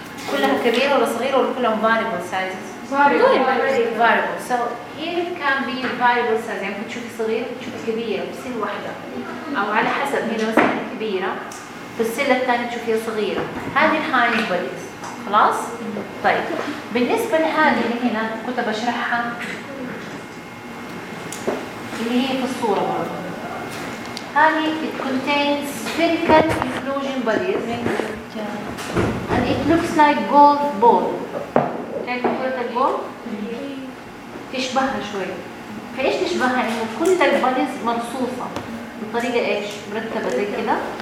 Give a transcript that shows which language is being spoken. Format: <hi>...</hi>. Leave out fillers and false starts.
<ar>كلها كبيره ولا صغيره ولا كلها</ar> <en>variable size variable so here can be variable size</en> <ar>يعني بتشوفي صغير بتشوفي كبيره بسيل واحده او على حسب هنا مثلا كبيره بالسيل الثانيه تشوفيها صغيره هذه الهايند بوديز خلاص طيب بالنسبة لهذه اللي هنا كنت بشرحها اللي هي في الصورة برضه هذه</ar> <en>it contains spherical inclusion bodies Yeah. And it looks like golf ball.</en> <ar>كيف قلت البول؟ تشبهها شوي. فإيش تشبهها؟ إنه كل البالز مرصوصة بطريقة إيش؟ مرتبة زي كذا.</ar>